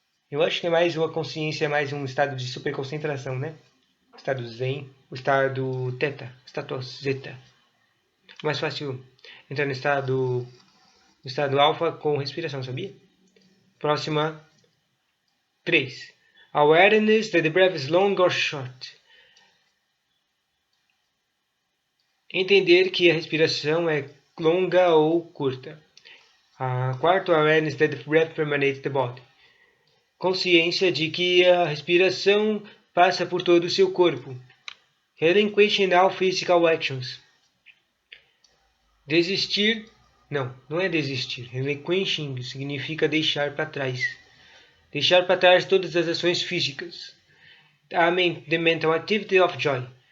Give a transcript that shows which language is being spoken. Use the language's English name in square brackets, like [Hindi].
[Portuguese] Eu acho que a consciência é mais um estado de superconcentração, né? O estado zen, o estado teta, o estado zeta. É mais fácil entrar no estado alfa com respiração, sabia? Próxima 3. [English] Awareness that the breath is long or short. [Portuguese] Entender que a respiração é longa ou curta. Quarto, [English] awareness that the breath permeates the body. [Portuguese] Consciência de que a respiração passa por todo o seu corpo. [English] Relinquishing all physical actions. [Portuguese] Desistir, não é desistir. Relinquishing significa deixar para trás. Deixar para trás todas as ações físicas. [English] The mental activity of joy.